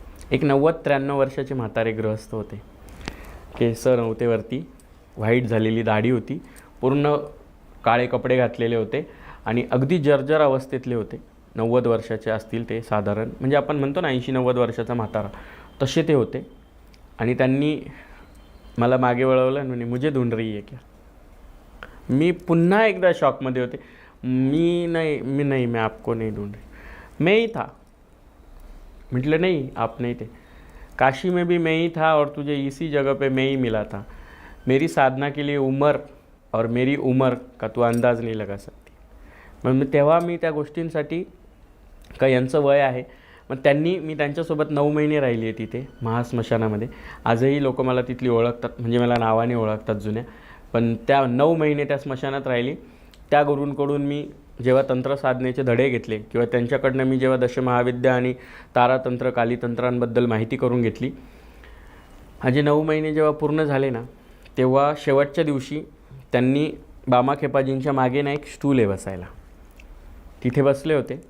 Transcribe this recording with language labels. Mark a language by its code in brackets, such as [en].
[mr] एक 90-93 वर्षाचे म्हातारे गृहस्थ होते. केस नव्हते वरती, व्हाईट झालेली दाढी होती, पूर्ण काळे कपडे घातलेले होते, आणि अगदी जर्जर अवस्थेतले होते. 90 वर्षाचे असतील ते साधारण, म्हणजे आपण म्हणतो ना 80-90 वर्षाचा म्हातारा, तसे ते होते. आणि त्यांनी मला मागे वळवलं आणि म्हणे [hi] मुझे ढूंढ रही है क्या. [mr] मी पुन्हा एकदा शॉकमध्ये होते. [hi] मैं आपको नहीं ढूंढ रही, मैं ही था. [mr] म्हटलं [hi] नहीं आप नहीं थे, काशी में भी मैं ही था और तुझे इसी जगह पे मैं ही मिला था. मेरी साधना के लिए उम्र और मेरी उम्र का तू अंदाज नहीं लगा सकती. [mr] मग तेव्हा मी त्या गोष्टींसाठी का यांचं वय आहे. मग मी त्यांच्यासोबत 9 महिने राहिली आहे तिथे महास्मशानामध्ये. आजही लोक मला तिथली ओळखतात, म्हणजे मला नावाने ओळखतात जुन्या. पण त्या 9 महिने त्या स्मशानात राहिली. त्या गुरूंकडून मी जेव्हा तंत्रसाधनेचे धडे घेतले, किंवा त्यांच्याकडनं मी जेव्हा दशमहाविद्या आणि तारातंत्र कालीतंत्रांबद्दल माहिती करून घेतली, माझे 9 महिने जेव्हा पूर्ण झाले ना, तेव्हा शेवटच्या दिवशी त्यांनी बामाखेपाजींच्या मागे ना एक स्टूल आहे बसायला, तिथे बसले होते.